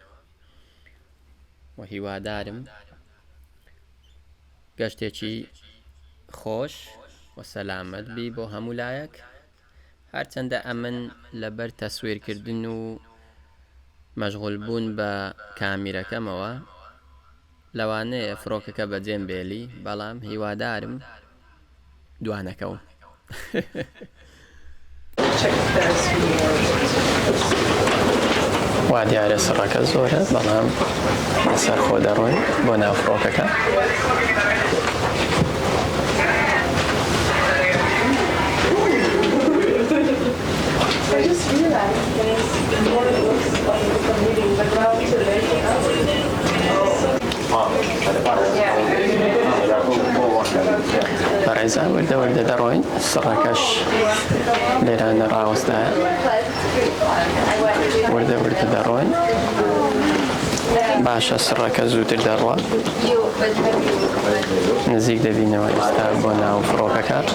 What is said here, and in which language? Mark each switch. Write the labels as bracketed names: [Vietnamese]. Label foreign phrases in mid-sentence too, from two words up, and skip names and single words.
[Central Kurdish] و هیوادارم گەشتێکی خۆش و سەلامەت بی بۆ هەموو لایەک هەرچەندە ئەمن لەبەر تەسویرکردن و مەشغوڵ بوون بە کامیرەکەمەوە لەوانەیە فڕۆکەکە بەجێم بێلی بەڵام هیوادارم دوانەکەوم. وا دیارە سڕەکە زۆرە بەڵام لەسەر خۆ دەڕۆین بۆ ناو فڕۆکەکە. [English] I just realized there's more looks like the meeting, but now it's too late. [Central Kurdish] بەڕێزان وردە دەڕۆین سڕەکەش لێرانە ڕاوەستایە وردە دەڕۆین باشە سڕەکە زووتر دەڕوە نزیک دەبینەوە ئێستا بۆ ناو فڕۆکەکە.